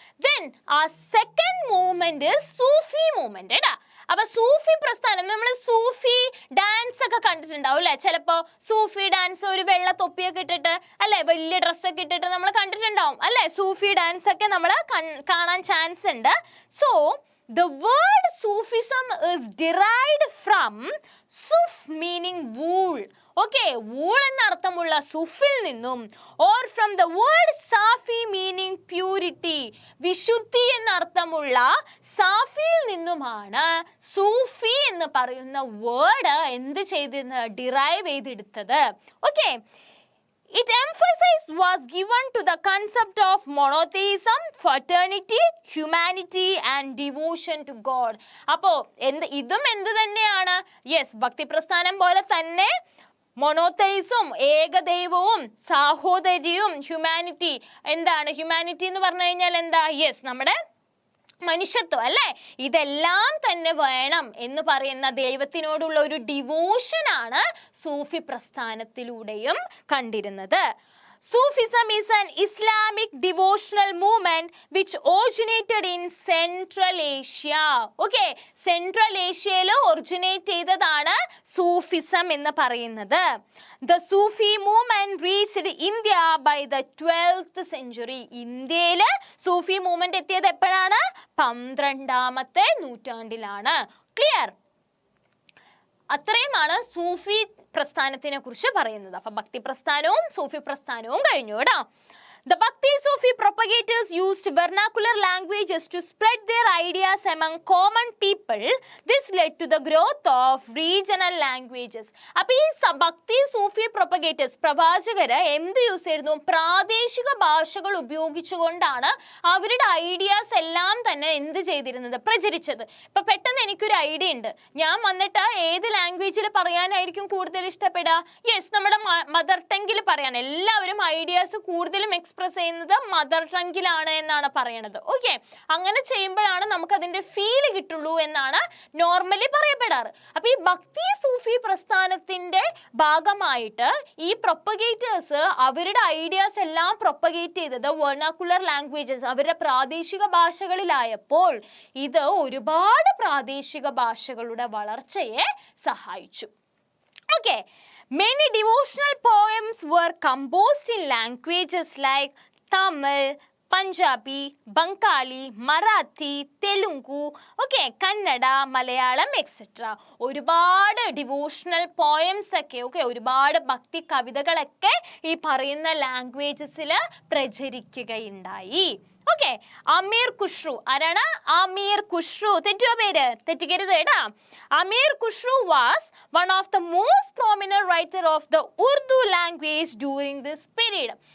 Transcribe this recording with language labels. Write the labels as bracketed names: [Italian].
[Malayalam] Then ആ second movement സൂഫി movement ഏടാ. അപ്പൊ സൂഫി പ്രസ്ഥാനം, നമ്മൾ സൂഫി ഡാൻസ് ഒക്കെ കണ്ടിട്ടുണ്ടാവും അല്ലെ? ചിലപ്പോ സൂഫി ഡാൻസ് ഒരു വെള്ള തൊപ്പിയൊക്കെ ഇട്ടിട്ട് അല്ലെ, വലിയ ഡ്രസ്സൊക്കെ ഇട്ടിട്ട് നമ്മൾ കണ്ടിട്ടുണ്ടാവും അല്ലെ? സൂഫി ഡാൻസ് ഒക്കെ നമ്മൾ കാണാൻ ചാൻസ് ഉണ്ട്. [English] So the word Sufism is derived from suf meaning wool. [Malayalam] Okay, wool എന്ന അർത്ഥമുള്ള സുഫിൽ നിന്നും, [English] or from the word safi meaning purity, [Malayalam] വിശുദ്ധി എന്ന അർത്ഥമുള്ള സാഫിയിൽ നിന്നുമാണ് സൂഫി എന്ന് പറയുന്ന വേർഡ് എന്ത് ചെയ്തിരുന്നത്? ഡിറൈവ് ചെയ്തെടുത്തത്. [English] Okay, its emphasis was given to the concept of monotheism, fraternity, humanity and devotion to God. [Malayalam] അപ്പോ ഇതും എന്ത് തന്നെയാണ്? യെസ്, ഭക്തി പ്രസ്ഥാനം പോലെ തന്നെ മൊണോതെയിസും, ഏകദൈവവും, സാഹോദര്യവും, ഹ്യൂമാനിറ്റി. എന്താണ് ഹ്യൂമാനിറ്റി എന്ന് പറഞ്ഞു കഴിഞ്ഞാൽ എന്താ? യെസ്, നമ്മുടെ മനുഷ്യത്വം അല്ലേ, ഇതെല്ലാം തന്നെ വേണം എന്ന് പറയുന്ന ദൈവത്തിനോടുള്ള ഒരു ഡിവോഷനാണ് സൂഫി പ്രസ്ഥാനത്തിലൂടെയും കണ്ടിരുന്നത്. [English] Sufism is an Islamic devotional movement which originated in Central Asia. [Malayalam] Okay, Central Asiaയിൽ originate ചെയ്തതാണ് സൂഫിസം എന്ന് പറയുന്നത്. [English] The Sufi movement reached India by the 12th century. [Malayalam] ഇന്ത്യയിൽ സൂഫി മൂവ്മെന്റ് എത്തിയത് എപ്പോഴാണ്? 12ാമത്തെ നൂറ്റാണ്ടിലാണ്. ക്ലിയർ? അത്രയുമാണ് സൂഫി പ്രസ്ഥാനത്തിനെ കുറിച്ച് പറയുന്നത്. അപ്പൊ ഭക്തി പ്രസ്ഥാനവും സൂഫി പ്രസ്ഥാനവും കഴിഞ്ഞു കേട്ടോ. [English] The Bhakti Sufi propagators used vernacular languages to spread their ideas among common people. This led to the growth of regional languages. [Malayalam] അപ്പോൾ ഈ ഭക്തി സൂഫി പ്രൊപ്പഗേറ്റേഴ്സ് പ്രവാചകര് എന്ത് യൂസ് ചെയ്തിരുന്നു? പ്രാദേശിക ഭാഷകൾ ഉപയോഗിച്ചുകൊണ്ടാണ് അവരുടെ ഐഡിയാസ് എല്ലാം തന്നെ എന്ത് ചെയ്തിരുന്നത്? പ്രചരിച്ചത്. ഇപ്പൊ പെട്ടെന്ന് എനിക്കൊരു ഐഡിയ ഉണ്ട്, ഞാൻ വന്നിട്ട് ഏത് ലാംഗ്വേജിൽ പറയാനായിരിക്കും കൂടുതൽ ഇഷ്ടപ്പെടുക? യെസ്, നമ്മുടെ മദർ ടങ്ങിൽ പറയാൻ. എല്ലാവരും ഐഡിയാസ് കൂടുതലും എക്സ്പ്രസ് ചെയ്യുന്നത് മദർ ടങ്ങിലാണ് എന്നാണ് പറയണത്. ഓക്കെ, അങ്ങനെ ചെയ്യുമ്പോഴാണ് നമുക്ക് അതിന്റെ ഫീൽ കിട്ടുള്ളൂ എന്നാണ് നോർമലി പറയപ്പെടാറ്. അപ്പൊ ഈ ഭക്തി സൂഫി പ്രസ്ഥാനത്തിന്റെ ഭാഗമായിട്ട് ഈ പ്രൊപ്പഗേറ്റേഴ്സ് അവരുടെ ഐഡിയാസ് എല്ലാം പ്രൊപ്പഗേറ്റ് ചെയ്തത് വെർണാക്കുലർ ലാംഗ്വേജസ്, അവരുടെ പ്രാദേശിക ഭാഷകളിലായപ്പോൾ ഇത് ഒരുപാട് പ്രാദേശിക ഭാഷകളുടെ വളർച്ചയെ സഹായിച്ചു. [English] Okay, many devotional poems were composed in languages like Tamil, Punjabi, Bengali, Marathi, Telugu, okay, Kannada, Malayalam, etc. [Malayalam] ഒരുപാട് ഡിവോഷണൽ പോയംസ് ഒക്കെ ഒരുപാട് ഭക്തി കവിതകളൊക്കെ ഈ പറയുന്ന ലാംഗ്വേജസിൽ പ്രചരിക്കുകയുണ്ടായി. ഓക്കെ, അമീർ ഖുഷ്രു ആരാണ്? അമീർ ഖുഷ്രു. തെറ്റോ പേര്? തെറ്റിക്കരുത് കേട്ടാ. [English] Amir Khusrau was one of the most prominent writer of the Urdu language during this period.